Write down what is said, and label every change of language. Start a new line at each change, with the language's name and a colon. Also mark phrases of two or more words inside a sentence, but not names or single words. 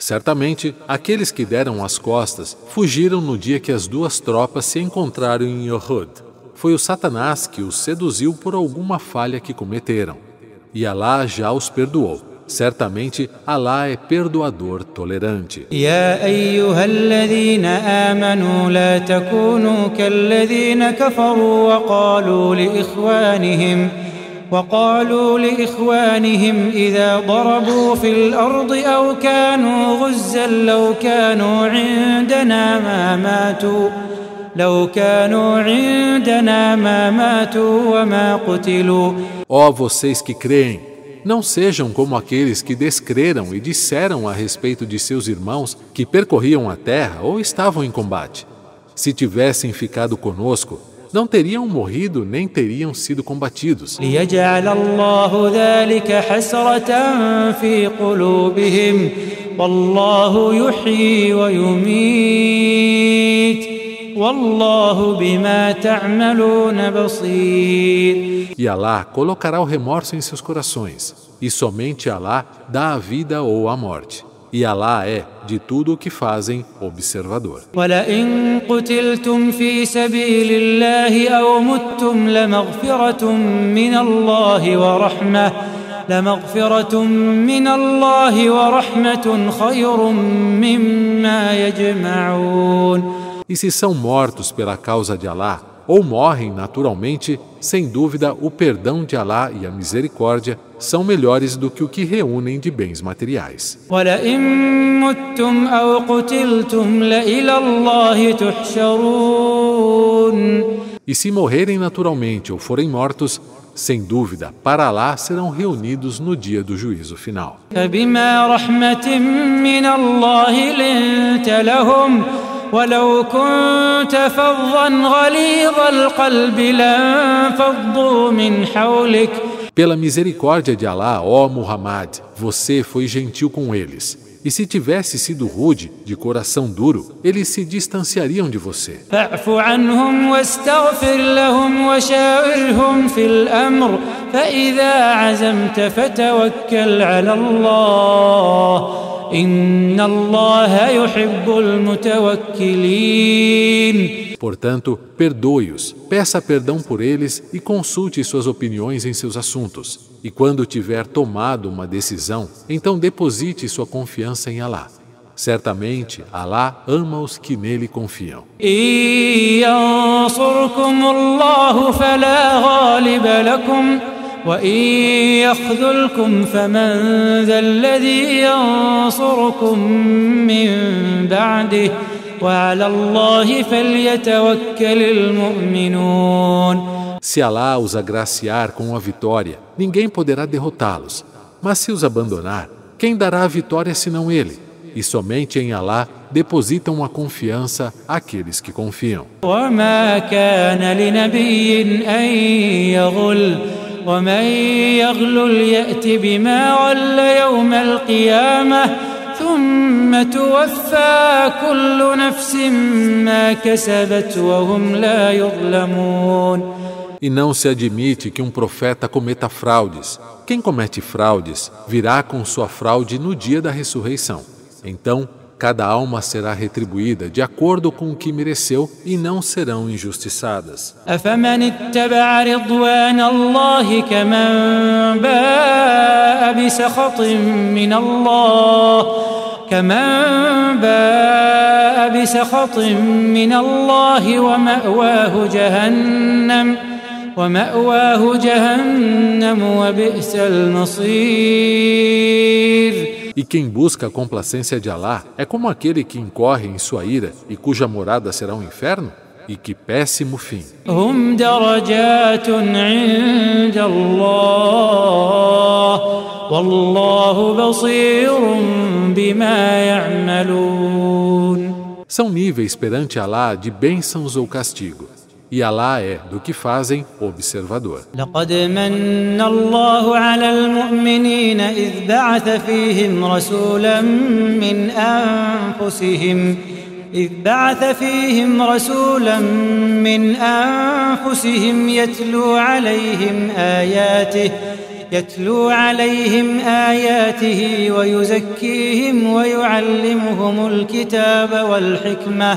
Portuguese: Certamente, aqueles que deram as costas fugiram no dia que as duas tropas se encontraram em Uhud. Foi o Satanás que os seduziu por alguma falha que cometeram. E Alá já os perdoou. Certamente, Alá é perdoador tolerante.
Arabic: يا أيها الذين آمنوا لا تكونوا كالذين كفروا وقالوا لإخوانهم إذا ضربوا في الأرض أو كانوا غزا لو كانوا عندنا ما ماتوا وما قتلوا.
Portuguese: Ó vocês que creem, não sejam como aqueles que descreram e disseram a respeito de seus irmãos que percorriam a terra ou estavam em combate. Se tivessem ficado conosco, não teriam morrido nem teriam sido combatidos.
Arabic: ليجعل الله ذلك حسرة في قلوبهم والله يحيي ويميت والله بما تعملون بصير.
Portuguese: E Alá colocará o remorso em seus corações, e somente Alá dá a vida ou a morte. E Alá é, de tudo o que fazem, observador.
Arabic: وَلَئِن قُتِلْتُمْ فِي سَبِيلِ اللَّهِ أَوْ مُتُّمْ لَمَغْفِرَةٌ مِّنَ اللَّهِ وَرَحْمَةٌ خَيْرٌ مِّمَّا يَجْمَعُونَ.
Portuguese: E se são mortos pela causa de Alá, ou morrem naturalmente, sem dúvida o perdão de Alá e a misericórdia são melhores do que o que reúnem de bens materiais.
Arabic: وَلَئِن مُّتُّمْ أَوْ قُتِلْتُمْ لَإِلَى اللَّهِ تُحْشَرُونَ.
Portuguese: E se morrerem naturalmente ou forem mortos, sem dúvida, para Alá serão reunidos no dia do juízo final.
Arabic: فَبِمَا رَحْمَةٍ مِّنَ اللَّهِ لِنتَ لَهُمْ وَلَوْ كُنتَ فَظًّا غَلِيظَ الْقَلْبِ لَانفَضُّوا مِنْ حَوْلِكَ.
Portuguese: Pela misericórdia de Alá, ó Muhammad, você foi gentil com eles. E se tivesse sido rude, de coração duro, eles se distanciariam de você.
Arabic: فَاعْفُ عَنْهُمْ وَاسْتَغْفِرْ لَهُمْ وَشَاوِرْهُمْ فِي الْأَمْرِ فَإِذَا عَزَمْتَ فَتَوَكَّلْ عَلَى اللَّهِ إِنَّ اللَّهَ يُحِبُّ الْمُتَوَكِّلِينَ.
Portuguese: Portanto, perdoe-os, peça perdão por eles e consulte suas opiniões em seus assuntos. E quando tiver tomado uma decisão, então deposite sua confiança em Alá. Certamente, Alá ama os que nele confiam.
Arabic: إِن يَنصُرْكُمُ اللَّهُ فَلَا غَالِبَ لَكُمْ وَإِن يَخْذُلْكُمْ فَمَنْ ذَا الَّذِي يَنصُرُكُمْ مِنْ بَعْدِهِ وَعَلَى اللَّهِ فَلْيَتَوَكَّلِ الْمُؤْمِنُونَ.
Portuguese: Se Alá os agraciar com a vitória, ninguém poderá derrotá-los. Mas se os abandonar, quem dará a vitória senão Ele? E somente em Alá depositam a confiança aqueles que confiam.
Arabic: وَمَا كَانَ لِنَبِيٍّ أَن يَغُلَّ وَمَن يَغْلُلْ يَأْتِ بِمَا غَلَّ يَوْمَ الْقِيَامَةِ ثُمَّ تُوَفَّى كُلُّ نَفْسٍ مَا كَسَبَتْ وَهُمْ لَا يُظْلَمُونَ.
Portuguese: E não se admite que um profeta cometa fraudes. Quem comete fraudes virá com sua fraude no dia da ressurreição. Então, cada alma será retribuída de acordo com o que mereceu e não serão injustiçadas.
Arabic: أَفَمَنِ اتَّبَعَ رِضْوَانَ اللَّهِ كَمَنْ بَاءَ بِسَخَطٍ مِّنَ اللَّهِ وَمَأْوَاهُ جَهَنَّمُ وَبِئْسَ الْمَصِيرُ.
Portuguese: E quem busca a complacência de Alá é como aquele que incorre em sua ira e cuja morada será um inferno? E que péssimo fim!
Arabic: هُمْ دَرَجَاتٌ عِندَ اللَّهِ وَاللَّهُ بَصِيرٌ بِمَا يَعْمَلُونَ.
Portuguese: São níveis perante Alá de bênçãos ou castigo. E Alá é, do que fazem, observador.
Arabic: لقد من الله على المؤمنين إذ بعث فيهم رسولا من أنفسهم يتلو عليهم آياته ويزكيهم ويعلمهم الكتاب والحكمة.